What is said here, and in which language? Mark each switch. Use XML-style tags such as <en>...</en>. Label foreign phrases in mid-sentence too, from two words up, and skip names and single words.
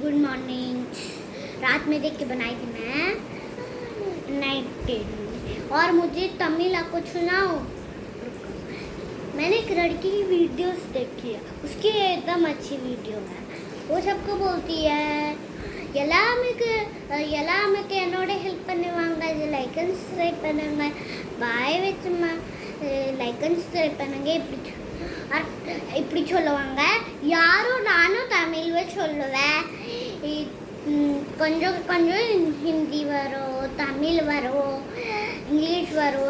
<en>good morning.</en> <hi>रात में देख के बनाई थी मैं नाइट। और मुझे तमिल आपको सुनाओ। मैंने एक लड़की की वीडियोस देखी है, उसकी एकदम अच्छी वीडियो है। वो सबको बोलती है</hi> <ta>எல்லாமே என்னோட ஹெல்ப் பண்ணுவாங்க. இது</ta> <en>like and subscribe</en> <ta>பண்ணுங்க. பாய் வச்சுமா</ta> <en>like and subscribe</en> <ta>பண்ணுங்க. இப்படி சொல்லுவாங்க. யாரும் நானும் தமிழ்ல சொல்லுவேன். கொஞ்சம் கொஞ்சம் ஹிந்தி வரும், தமிழ் வரும், இங்கிலீஷ் வரும்.</ta>